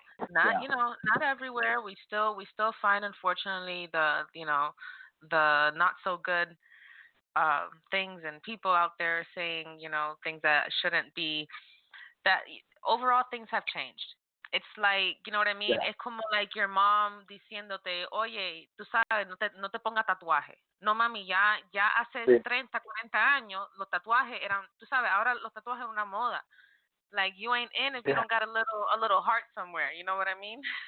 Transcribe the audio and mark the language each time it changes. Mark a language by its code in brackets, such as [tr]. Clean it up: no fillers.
[en] Not everywhere. We still find, unfortunately, the not so good things and people out there saying things that shouldn't be. That overall things have changed. It's like, you know what I mean? [es] Es como [en] like your mom [es] diciéndote, oye, tú sabes, no te ponga tatuaje. No, mami, ya hace 30, 40 años los tatuajes eran, tú sabes, ahora los tatuajes son una moda. [en] Like, you ain't in if you don't got a little heart somewhere. You know what I mean?